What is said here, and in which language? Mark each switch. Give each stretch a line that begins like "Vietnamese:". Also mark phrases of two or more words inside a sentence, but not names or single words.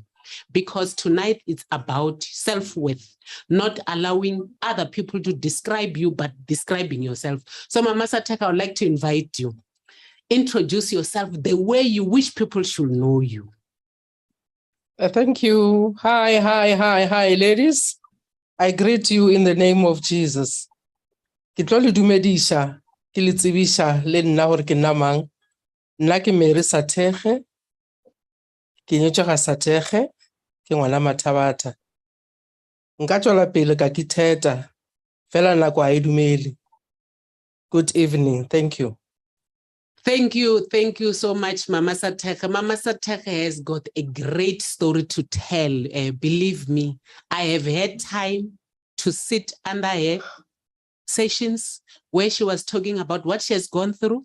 English: Because tonight it's about self-worth, not allowing other people to describe you, but describing yourself. So Mama Sateke, I would like to invite you. Introduce yourself the way you wish people should know you. Thank you. Hi, ladies. I greet you in the name of Jesus.
Southern Sotho: Ke tlo le dumedisha, ke le tsebisha le nna hore ke nna mang. Nna ke Mary Sateke, ke nyetswe ga Sateke, ke ngwana Mathabata. Nka tswela pele ka ke theta, fela nako ha e dumele.
English: Good evening. Thank you. Thank you so much, Mama Sateke. Mama Sateke has got a great story to tell. Believe me, I have had time to sit under her sessions where she was talking about what she has gone through.